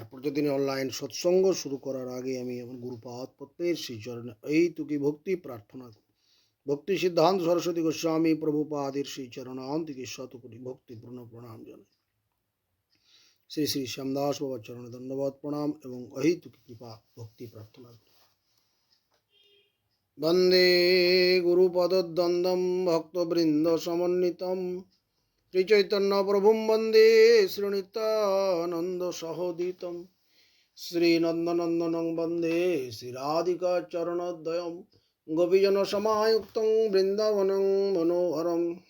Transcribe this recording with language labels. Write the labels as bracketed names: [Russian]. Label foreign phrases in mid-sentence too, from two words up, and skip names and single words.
[Bangla] প্রতিদিন অনলাইন সৎসঙ্গ শুরু করার আগে আমি আমার গুরুপাদ পদ্মের শ্রীচরণে এই তুকি ভক্তি প্রার্থনা করি। ভক্তি সিদ্ধান্ত সরস্বতী গোস্বামী প্রভুপাদের শ্রীচরণান্তিকে শতকোটি ভক্তিপূর্ণ প্রণাম জানাই। শ্রী শ্রী শ্যামদাস বাবার চরণে ধন্যবাদ প্রণাম এবং অহেতুকি কৃপা ভক্তি প্রার্থনা করি। [Sanskrit] বন্দে গুরুপদদ্বন্দ্বম ভক্তবৃন্দ সমন্বিতম শ্রীচৈতন্য প্রভুম বন্দে শ্রীনিত্যানন্দ সহোদিতম শ্রীনন্দনন্দনং বন্দে শ্রীরাধিকা চরণোদয়ম গোপীজন সমায়ুক্তং বৃন্দাবনং মনোহরম